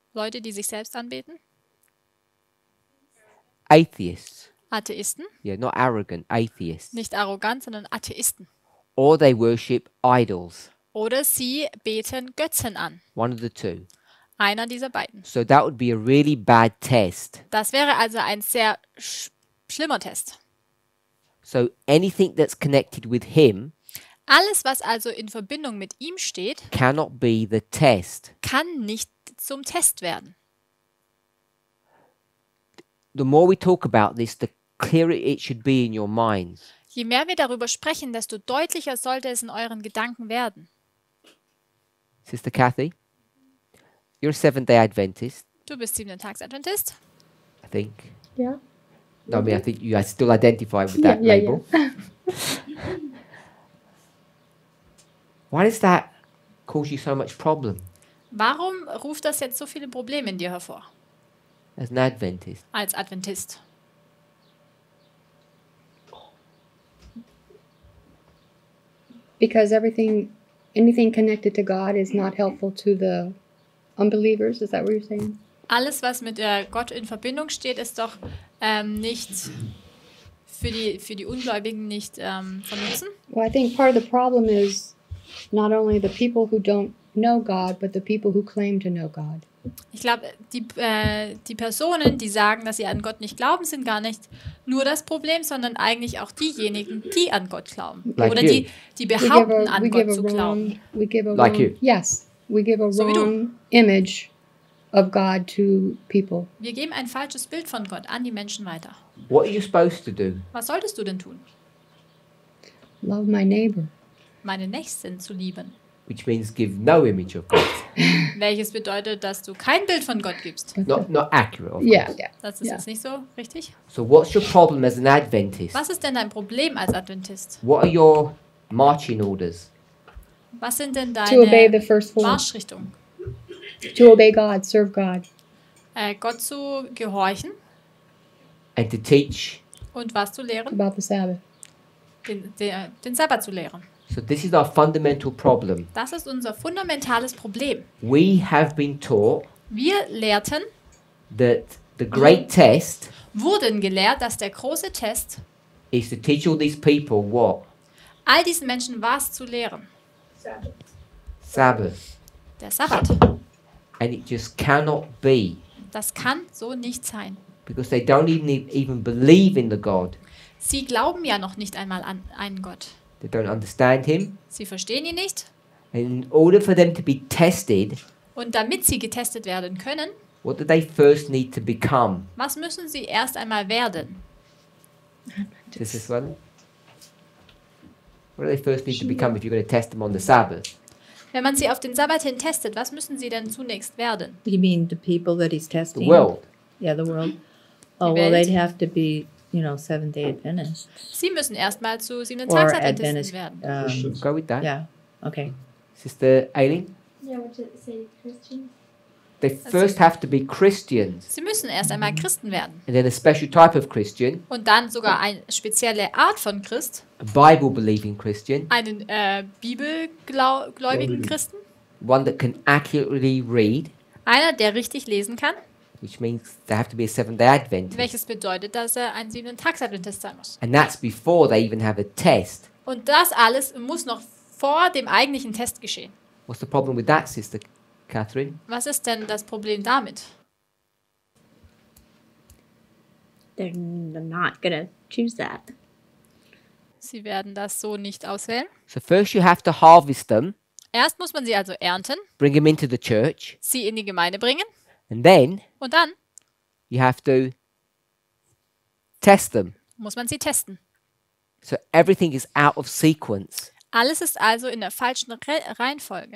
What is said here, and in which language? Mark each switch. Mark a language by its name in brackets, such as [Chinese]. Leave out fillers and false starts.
[German] Leute, die sich selbst anbeten, [English] atheists, [German] Atheisten, [English] yeah, not arrogant, atheists, [German] nicht arrogant, sondern Atheisten. [English] or they worship idols, [German] Oder sie beten Götzen an. [English] one of the two. [German] Einer dieser beiden. [English] So that would be a really bad test. [German] Das wäre also ein sehr schlimmer Test. [English] So anything that's connected with him [German] Alles, was also in Verbindung mit ihm steht, [English] cannot be the test. [German] kann nicht zum Test werden. [English] The more we talk about this, the clearer it should be in your minds. [German] Je mehr wir darüber sprechen, desto deutlicher sollte es in euren Gedanken werden. [English] Sister Kathy, you're a Seventh-day Adventist, [German] Du bist 7-Tags-Adventist. [English] I think. Yeah. No, I mean, I think you still identify with that Yeah, label. Why does that cause you so much problem [German] Warum ruft das jetzt so viele Probleme in dir hervor, [English] as an Adventist? [German] als Adventist? [English] Because anything connected to God is not helpful to the unbelievers. Is that what you're saying? [German] Alles, was mit Gott in Verbindung steht, ist doch nicht für die Ungläubigen nicht von Nutzen. [English] Well, I think part of the problem is not only the people who don't know God, but the people who claim to know God. [German] Ich glaube, die Personen, die sagen, dass sie an Gott nicht glauben, sind gar nicht nur das Problem, sondern eigentlich auch diejenigen, die an Gott glauben. [English] Like [German] Oder [English] you. [German] die behaupten, an Gott zu glauben. [English] We give a Like wrong, you. yes, we give a [German] So wie du. [English] wrong image of God to people. [German] Wir geben ein falsches Bild von Gott an die Menschen weiter. [English] What are you supposed to do? [German] Was solltest du denn tun? [English] Love my neighbor. [German] Meine Nächsten zu lieben. [English] Which means give no image of God. [German] Welches bedeutet, dass du kein Bild von Gott gibst. [English] Not accurate, of Yeah, course. yeah. [German] Das ist [English] Yeah. [German] jetzt nicht so richtig. [English] So what's your problem as an Adventist? [German] Was ist denn dein Problem als Adventist? [English] What are your marching orders? [German] Was sind denn [English] To obey the [German] deine [English] first four. [German] Marschrichtungen? [English] To obey God, serve God. [German] Gott zu gehorchen [English] And to teach. [German] und was zu lehren? [English] About the Sabbath. [German] Den Sabbat zu lehren. [English] So this is our fundamental problem. [German] Das ist unser fundamentales Problem. [English] We have been taught [German] Wir lehrten, [English] that the great test [German] wurden gelehrt, dass der große Test [English] is to teach all these people what? [German] all diesen Menschen was zu lehren. [English] Sabbath. [German] Der Sabbat. [English] And it just cannot be, [German] Das kann so nicht sein. [English] because they don't even believe in the God. [German] Sie glauben ja noch nicht einmal an einen Gott. [English] They don't understand him. [German] Sie verstehen ihn nicht [English] In order for them to be tested, [German] Und damit sie getestet werden können, [English] what do they first need to become? [German] was müssen sie erst einmal werden? [English] Does this one? What do they first need to become if you're going to test them on the Sabbath? [German] Wenn man sie auf den Sabbat hin testet, was müssen sie denn zunächst werden? [English] You mean the people that he's The testing? world. Yeah, the world. Oh, [German] Die [English] well, [German] Welt. [English] they'd have to be, Seventh-day Adventists. [German] Sie müssen erstmal zu 7. [English] Or [German] Tagsadventisten [English] Adventist. [German] werden. [English] Go with that. Yeah, okay. Sister Aileen? Yeah, what did it say? Christian? They first have to be Christians, [German] Sie müssen erst einmal Christen werden. [English] and then a special type of Christian, [German] Und dann sogar eine spezielle Art von Christ, [English] a Bible-believing Christian, [German] einen bibelgläubigen Christen, [English] one that can accurately read, [German] einer, der richtig lesen kann, [English] which means they have to be a Seventh-day Adventist. [German] welches bedeutet, dass er ein 7. Tagsadventist sein muss. [English] And that's before they even have a test. [German] Und das alles muss noch vor dem eigentlichen Test geschehen. [English] What's the problem with that, Sister Catherine? [German] Was ist denn das Problem damit? [English] They're not going to choose that. [German] Sie werden das so nicht auswählen. [English] So first you have to harvest them, [German] Erst muss man sie also ernten, [English] bring them into the church, [German] sie in die Gemeinde bringen [English] and then [German] und dann [English] you have to test them. [German] muss man sie testen. [English] So everything is out of sequence. [German] Alles ist also in der falschen Reihenfolge.